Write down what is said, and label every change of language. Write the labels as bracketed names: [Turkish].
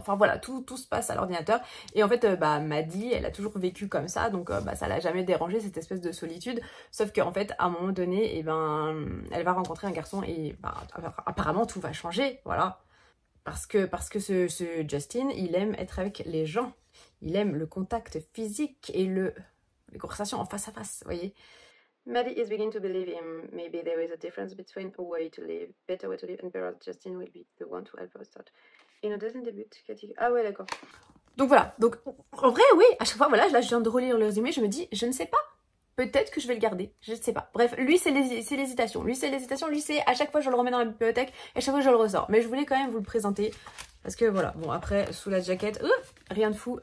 [French] Enfin voilà, tout se passe à l'ordinateur. Et en fait, Maddie, elle a toujours vécu comme ça, donc ça l'a jamais dérangé, cette espèce de solitude. Sauf qu'en fait, à un moment donné, elle va rencontrer un garçon et apparemment tout va changer, voilà. Parce que ce Justin, il aime être avec les gens. Il aime le contact physique et les conversations en face à face, vous voyez. [English] Maddie is beginning to believe him. Maybe there is a difference between a way to live, better way to live, and perhaps Justin will be the one to help us start. [French] In a dozen début, ah ouais, d'accord. Donc voilà, donc en vrai, oui, à chaque fois, voilà, là je viens de relire le résumé, je me dis, je ne sais pas. Peut-être que je vais le garder, je ne sais pas. Bref, lui c'est l'hésitation. Lui c'est à chaque fois je le remets dans la bibliothèque et à chaque fois je le ressors. Mais je voulais quand même vous le présenter parce que voilà. Bon après sous la jaquette, rien de fou.